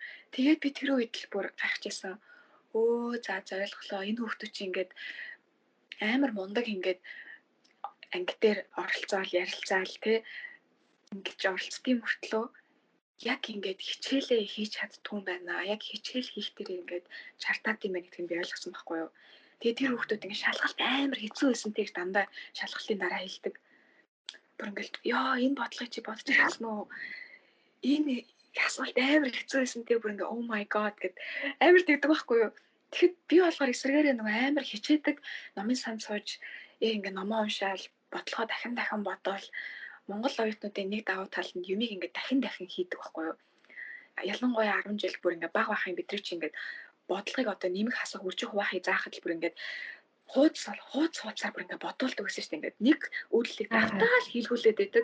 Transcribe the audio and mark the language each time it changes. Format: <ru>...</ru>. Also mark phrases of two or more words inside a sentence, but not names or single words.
<mn>Тэгээд би тэр үед л бүр гайхажсэн. Өө за ойлголоо энэ хүмүүс чинь ингээд амар мундаг ингээд анги дээр оролцоол ярилцаал те ингэж оролцдгийн мөртлөө яг ингээд хичээлээ хийж чаддгүй юм байна. Яг хичээл хийх дээр ингээд чартаад юм байна гэдгийг би ойлгосон байхгүй юу. Тэгээ тэр хүүхдүүд ингээд шалгалт амар хэцүү байсан тийг дандаа шалгалтын дараа хэлдэг. Бүр ингээд ёо энэ бодлогыг чи бодож байсан уу? Энэ асуулт амар хэцүү байсан тийг бүр ингээд</mn> <en>oh my god</en> <mn>гэд амар тэгдэг байхгүй юу. Тэгэхэд би болохоор эсрэгээрээ нөгөө амар хичээдэг номын сан сууж ингээд номоо уншаал бодлогоо дахин бодоол Монгол оюутнуудын нэг давуу тал нь юмыг ингээд дахин хийдэг байхгүй юу. Ялангуяа 10 жил бүр ингээд баг бахын бидний чинь ингээд бодлогыг одоо нэмэх хасах үржих хуваахыг заахад л бүр ингээд хууцаар бүр ингээд бодуулдаг гэсэн чинь ингээд нэг үйлдэлийг давтаал хийлгүүлээд байдаг.</mn>